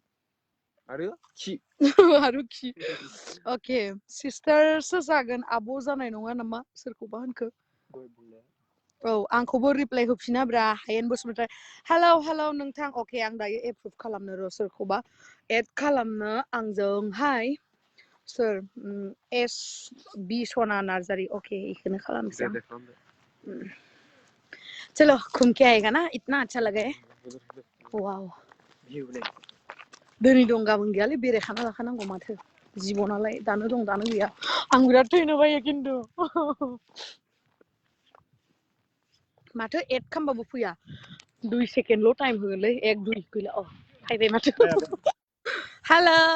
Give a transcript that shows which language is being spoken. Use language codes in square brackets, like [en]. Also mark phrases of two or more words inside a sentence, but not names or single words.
[brx] अके सिस्टारसो जागोन आब' जानाय नङा नामा सोरखौबा होनखो औ आंखौबो रिप्लाइ होफिना ब्रा हायेन बसुमतारी हेलौ नोंथां अके आं दायो एप्रुभ खालामनो र' सोरखौबा एड खालामनो आंजोंहाय सोर एस बि सना नार्जारी ओके इखौनो खालामसै [hi] चलो घूम के आएगा ना इतना अच्छा लगा है [brx] वाव दिनै दं गाबोन गैयालै बेरायखाना लाखानांगौ माथो जिबनालाय दानो दं दानो गैया आं बिराद थैनो बायो खिन्थु माथो एड खालामबाबो फैया 2 सेकेन्डल' टाइम होगोनलै 1 2 गैला अ फैबाय माथो हेलौ